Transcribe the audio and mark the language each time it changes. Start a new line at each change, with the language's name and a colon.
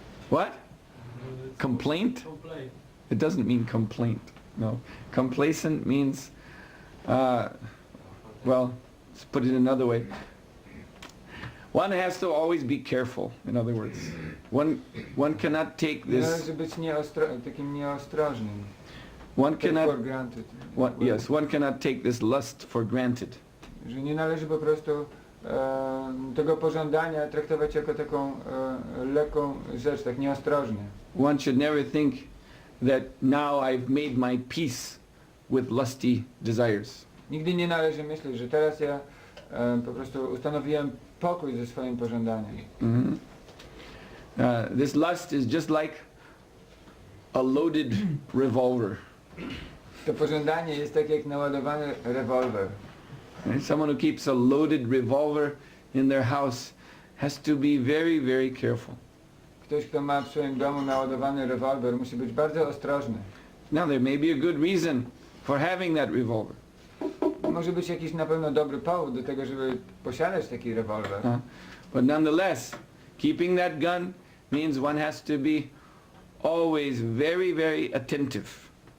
English: What? Complaint? It doesn't mean complaint. No. Complacent means, well, let's put it another way. One has to always be careful, in other words. One cannot take
Polish: nie
English: this...
Polish: należy być takim nieostrożnym.
English: One cannot... For granted. Yes, one cannot take this lust for granted.
Polish: Że nie należy po prostu tego pożądania traktować jako taką lekką rzecz, tak nieostrożnie.
English: One should never think that now I've made my peace with lusty desires.
Polish: Nigdy nie należy myśleć, że teraz ja po prostu ustanowiłem pokój ze swoim pożądaniem.
English: This lust is just like a loaded revolver.
Polish: To pożądanie jest tak jak naładowany rewolwer.
English: Someone who keeps a loaded revolver in their house has to be very, very careful.
Polish: Ktoś, kto ma w swoim domu naładowany rewolwer, musi być bardzo ostrożny.
English: Now there may be a good reason for having that revolver.
Polish: Może być jakiś na pewno dobry powód do tego, żeby posiadać taki rewolwer.
English: But nonetheless, keeping that gun means one has to be always very, very attentive.